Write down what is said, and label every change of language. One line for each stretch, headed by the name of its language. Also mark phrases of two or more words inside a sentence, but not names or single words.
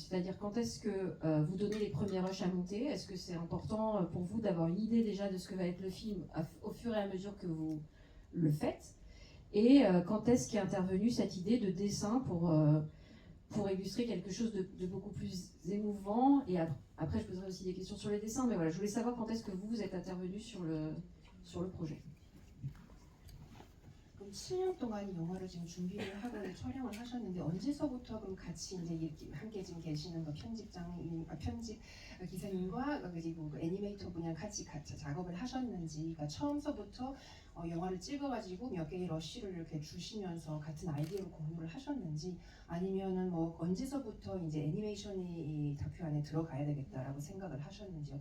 French: C'est-à-dire quand est-ce que vous donnez les premiers rushs à monter? Est-ce que c'est important pour vous d'avoir une idée déjà de ce que va être le film au fur et à mesure que vous le faites? Et quand est-ce qu'est intervenue cette idée de dessin pour illustrer quelque chose de beaucoup plus émouvant? Et après, je poserai aussi des questions sur les dessins, mais voilà, je voulais savoir quand est-ce que vous êtes intervenu sur le projet.
Korean: 그럼 7년 동안 이 영화를 지금 준비를 하고 촬영을 하셨는데 언제서부터 그럼 같이 이제 이렇게 함께 지금 계시는 편집 기사님과 그리고 그 애니메이터 분이랑 같이 작업을 하셨는지, 그러니까 처음서부터 영화를 찍어가지고 몇 개의 러쉬를 이렇게 주시면서 같은 아이디어로 공유를 하셨는지, 아니면은 뭐 언제서부터 이제 애니메이션이 이 다큐 안에 들어가야 되겠다라고 생각을 하셨는지요.